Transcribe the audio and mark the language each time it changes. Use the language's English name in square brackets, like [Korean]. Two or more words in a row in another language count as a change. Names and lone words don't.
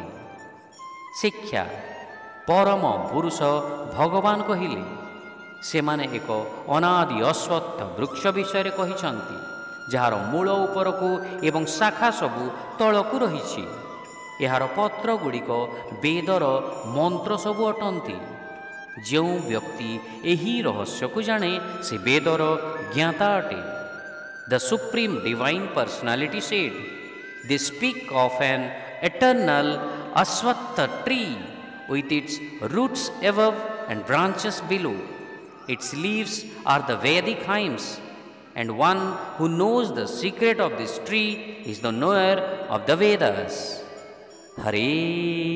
[Odia] ଶିକ୍ଷା ପରମ ପୁରୁଷ ଭଗବାନ କହିଲେ, ସେମାନେ ଏକ ଅନାଦି ଅଶ୍ୱତ୍ଥ ବୃକ୍ଷ ବିଷୟରେ କହିଛନ୍ତି, ଯାହାର ମୂଳ ଉପରକୁ ଏବଂ ଶାଖା ସବୁ ତଳକୁ ରହିଛି। ଏହାର ପତ୍ରଗୁଡ଼ିକ ବେଦର ମନ୍ତ୍ର ସବୁ ଅଟନ୍ତି। ଯେଉଁ ବ୍ୟକ୍ତି ଏହି ରହସ୍ୟକୁ ଜାଣେ, ସେ ବେଦର ଜ୍ଞାତା ଅଟେ। [English] The Supreme Divine Personality said, they speak of an eternal Ashwatha tree with its roots above and branches below. Its leaves are the Vedic hymns, and one who knows the secret of this tree is the knower of the Vedas.